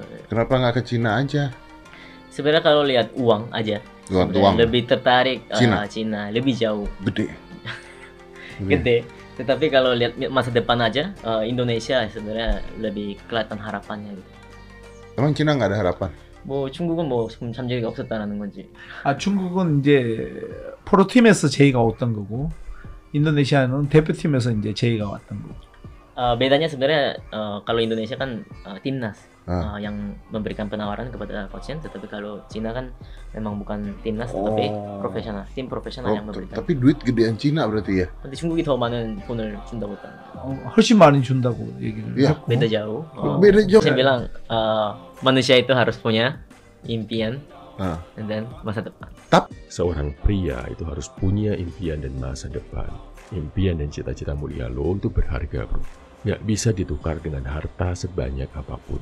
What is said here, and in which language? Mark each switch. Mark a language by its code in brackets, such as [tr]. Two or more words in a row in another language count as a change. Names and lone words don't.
[id] Kenapa nggak ke Cina aja? Sebenarnya kalau lihat uang aja, lebih tertarik Cina, lebih jauh. Gede. Tetapi kalau lihat masa depan aja, Indonesia sebenarnya lebih kelihatan harapannya gitu. Emang Cina nggak ada harapan? [ko] 뭐 중국은 뭐 잠재기가 없었다라는 건지. 중국은 이제 프로팀에서 제의가 왔던 거고, 인도네시아는 대표팀에서 이제 제의가 왔던 거고. [id] Bedanya sebenarnya kalau Indonesia kan timnas yang memberikan penawaran kepada coach, tetapi kalau Cina kan memang bukan timnas tetapi profesional, tim profesional yang memberikan. Tapi duit gedean Cina berarti ya? [ko] 근데 중국이 더 많은 돈을 준다고 했다. 훨씬 많이 준다고 얘기를 했고. [id] Beda jauh. Beda jauh. Saya bilang manusia itu harus punya impian dan masa depan. Seorang pria itu harus punya impian dan masa depan. Impian dan cita-cita mulia lo itu berharga bro. Nggak bisa ditukar dengan harta sebanyak apapun.